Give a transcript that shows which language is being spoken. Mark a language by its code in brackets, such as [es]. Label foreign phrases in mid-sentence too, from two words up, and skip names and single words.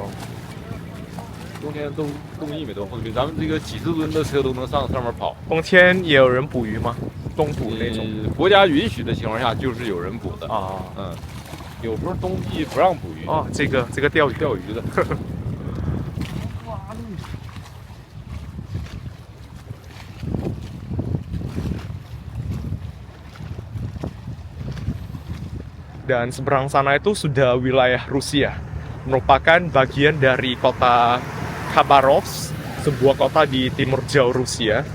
[zh] 冬天冻1米多厚的冰，咱们这个几十吨的车都能上面跑。冬天也有人捕鱼吗？冬捕那种？国家允许的情况下，就是有人捕的啊。嗯，有时候冬季不让捕鱼。哦，这个钓鱼的。 [id] Dan seberang sana itu sudah wilayah Rusia, merupakan bagian dari kota Khabarovsk, sebuah kota di timur jauh Rusia.